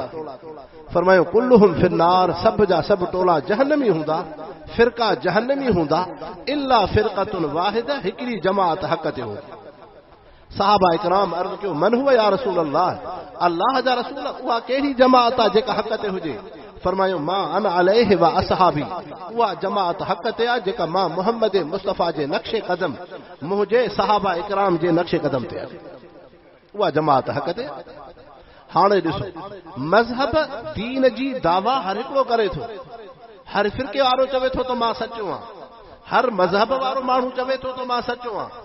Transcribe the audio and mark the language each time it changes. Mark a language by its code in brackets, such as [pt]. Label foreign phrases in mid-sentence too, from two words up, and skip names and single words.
[sd] फरमायो [ar] كلهم في النار, [sd] सब जा सब टोला जहन्नमी हूंदा, फ़िरका जहन्नमी हूंदा, [ar] إلا فرقة واحدة, [sd] हिकिड़ी जमात हक़ ते हूंदी। साहबा इकराम अर्ज़ कयो, [ar] من هو يا رسول الله, [sd] अल्लाह जा रसूल, उहा कहिड़ी जमात आहे जेका हक़ ते हुजे? फरमायो मां [ar] أنا عليه وأصحابي [sd] उहा जमात हक़ ते आहे जेका मां मोहम्मद मुस्तफ़ा जे नक्शे क़दम मुंहिंजे सहाबा इकराम जे नक्शे क़दम ते आहे उहा जमात हक़ ते। हाणे ॾिसो मज़हब दीन जी दावा हर हिकिड़ो करे थो, हर फिरके वारो चवे थो त मां सचो आहियां, हर मज़हब वारो माण्हू चवे थो त मां सचो आहियां।